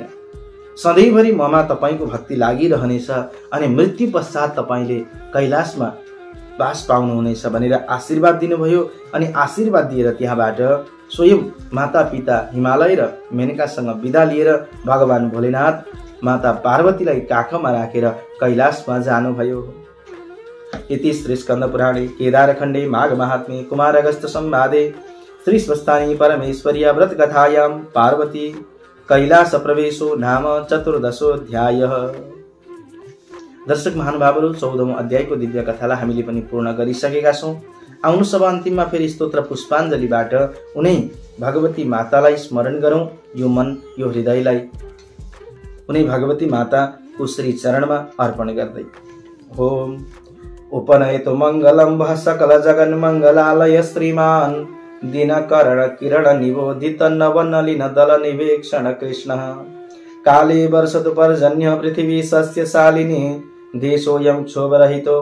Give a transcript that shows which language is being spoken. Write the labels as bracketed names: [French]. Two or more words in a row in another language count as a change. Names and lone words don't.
[Nepali] सधैँभरि ममा तपाईँको भक्ति लागिरहनेछ अनि मृत्यु पश्चात तपाईँले कैलाशमा बास पाउनुहुनेछ भनेर आशीर्वाद दिनुभयो। अनि आशीर्वाद दिएर त्यहाँबाट स्वयं माता पिता हिमालय र मेनकासँग बिदा लिएर भगवान भोलेनाथ माता पार्वतीलाई काखमा राखेर कैलाशमा जानुभयो। [Sanskrit] इति श्री स्कंद पुराणे केदारखण्डे माघ महात्म्ये कुमार अगस्त्य संवादे श्री स्वस्थानी परमेश्वर्या व्रत कथायां पार्वती कैलाश प्रवेशो नाम 14 [Nepali] दर्शक महानुभावहरू 14औं अध्यायको दिव्य कथालाई हामीले पनि पूर्ण गरिसकेका छौं। आउनुहोस् अब अन्तिममा फेरि स्तोत्र पुष्पाञ्जलीबाट उनै भगवती मातालाई स्मरण गरौं। यो मन यो हृदयलाई उनै भगवती माताको श्री चरणमा अर्पण गर्दै [Sanskrit] ओम उपनयतु मङ्गलं वः सकल जगन् मङ्गलालय श्रीमान दिनकरण किरण निबोधित नवनलिन दल निवेक्षण कृष्ण काले वर्षतु पर्जन्य पृथिवी सस्यशालिनी देशोऽयं क्षोभरहितो